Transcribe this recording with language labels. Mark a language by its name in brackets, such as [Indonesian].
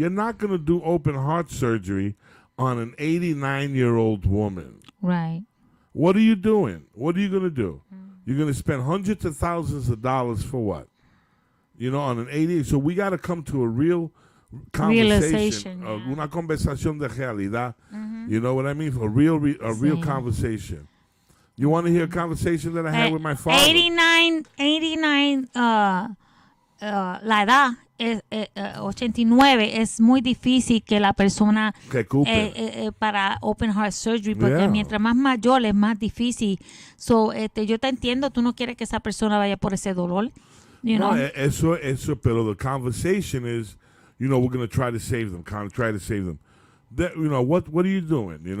[English] You're not going to do open heart surgery on an 89-year-old woman. Right. What are you doing? What are you going to do? You're going to spend hundreds of thousands of dollars for what? On an 80. So we got to come to a real conversation. [Spanish] Una conversación de realidad. [English] You know what I mean? A real conversation. You want to hear a conversation that I had with my father? [Spanish] 89, la edad. 89 es muy difícil que la persona para [English] open heart surgery [Spanish] porque mientras más mayor es más difícil. So, yo te entiendo, tú no quieres que esa persona vaya por ese dolor. No, eso, pero [English] the conversation is, we're going to try to save them, what are you doing?